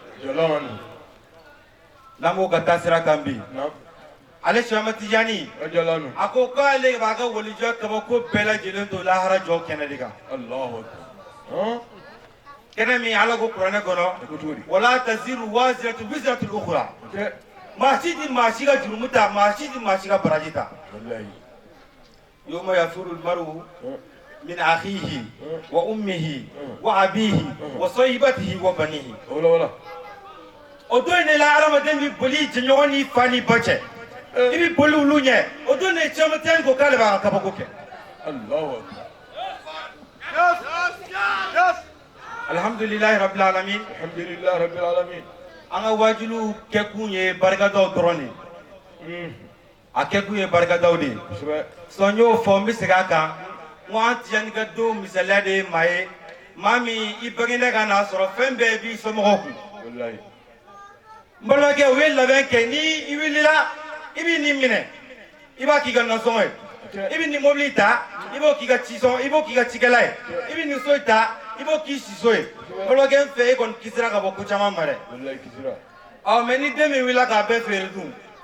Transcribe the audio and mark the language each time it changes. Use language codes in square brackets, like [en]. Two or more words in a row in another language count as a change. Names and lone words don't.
[bm] n'an b'o ka taa sira kan bi ale Cheikh Tijani a ko k'ale b'a ka walijɔ kabako bɛɛ lajɛlen to lahara jɔ kɛnɛ de kan kɛnɛ min ala ko kuranɛ kɔnɔ [ar] ولا تزر وازرة وزرة أخرى [bm] maa si ti maa si ka jurumu ta maa si ti maa si ka baraji ta [ar] يوم يفر المرء من أخيه وأمه وأبيه وصاحبته وبنيه [bm] o don in de la adamaden bɛ boli jɛɲɔgɔn ni fa ni ba cɛ i bɛ boli olu ɲɛ o don de Cheikh Tijani ko k'ale b'a ka kabako kɛ [ar] الحمد لله رب العالمين الحمد لله رب العالمين [bm] an ka wajilu kɛkun ye barikadaw dɔrɔn de a kɛkun ye barikadaw de ye sɔn y'o fɔ n bɛ segin a kan n ko an Tijani ka don misaliya de ye maa ye maa min i bangena ka n'a sɔrɔ fɛn bɛɛ b'i somɔgɔw kun n balimakɛ u ye labɛn kɛ ni i wulila i b'i nin minɛ i b'a k'i ka nasɔngɔ ye i bɛ nin mobili ta i b'o k'i ka cisɔn i b'o k'i ka cikɛla ye i bɛ nin so ta i b'o k'i si so ye balimakɛ n fɛ e kɔni kisira ka bɔ ko caman ma dɛ mais ni den min wulila k'a bɛɛ feere dun